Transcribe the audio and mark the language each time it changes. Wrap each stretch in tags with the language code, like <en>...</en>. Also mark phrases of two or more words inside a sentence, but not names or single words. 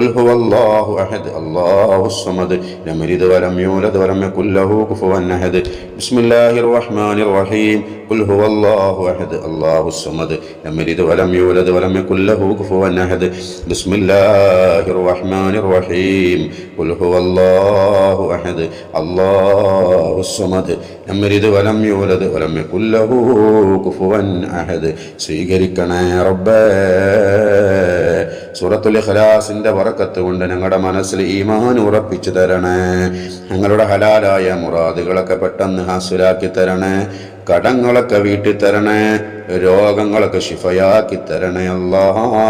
<ar>هو الله أحد الله الصمد لم يلد ولم يولد ولم يكن له كفوا أحد بسم الله الرحمن الرحيم قل هو الله أحد الله الصمد لم يلد ولم يولد ولم يكن له كفوا أحد بسم الله الرحمن الرحيم قل هو الله أحد الله الصمد لم يلد ولم يولد ولم يكن له كفوا أحد</ar> <ml>സ്വീകരിക്കണേ റബ്ബേ. സൂറത്തുൽ ഇഖ്ലാസിന്റെ ബറക്കത്ത് കൊണ്ട് ഞങ്ങളുടെ മനസ്സിൽ ഈമാൻ ഉറപ്പിച്ചു തരണേ. ഞങ്ങളുടെ ഹലാലായ മുറാദുകളൊക്കെ പെട്ടെന്ന് ഹാസിലാക്കി തരണേ. കടങ്ങളൊക്കെ വീട്ടി തരണേ. രോഗങ്ങളൊക്കെ ശിഫയാക്കി തരണേ അല്ലാഹ്.</ml>